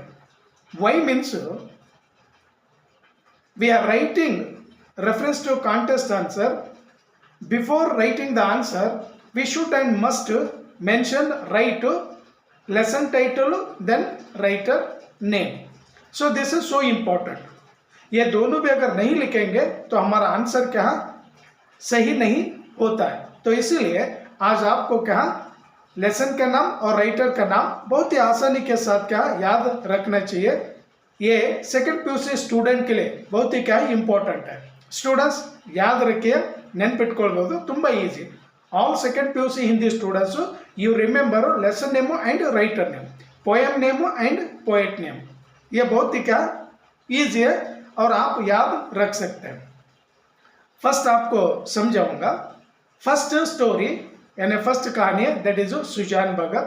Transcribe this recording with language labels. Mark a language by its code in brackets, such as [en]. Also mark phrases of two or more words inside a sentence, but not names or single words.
[en] Why means we are writing reference to contest answer. Before writing the answer, we should and must mention write lesson title then writer name. So this is so important. [hi] ये दोनों भी अगर नहीं लिखेंगे तो हमारा आंसर क्या सही नहीं होता है। तो इसीलिए आज आपको क्या लेसन का नाम और राइटर का नाम बहुत ही आसानी के साथ क्या याद रखना चाहिए। ये [en] second PUC student [hi] के लिए बहुत ही क्या इंपॉर्टेंट है। स्टूडेंट्स, याद रखिए, [kn] ನೆನ್ಪಿಟ್ಕೊಳ್ಬೋದು, ತುಂಬ ಈಸಿ। [en] all second PUC Hindi students you remember lesson name and writer name, poem name and poet name, [hi] ये बहुत ही क्या ईजी है और आप याद रख सकते हैं। फर्स्ट आपको समझाऊंगा। [en] first story [hi] यानी फर्स्ट कहानी है [en] that is [hi] सुजान भगत।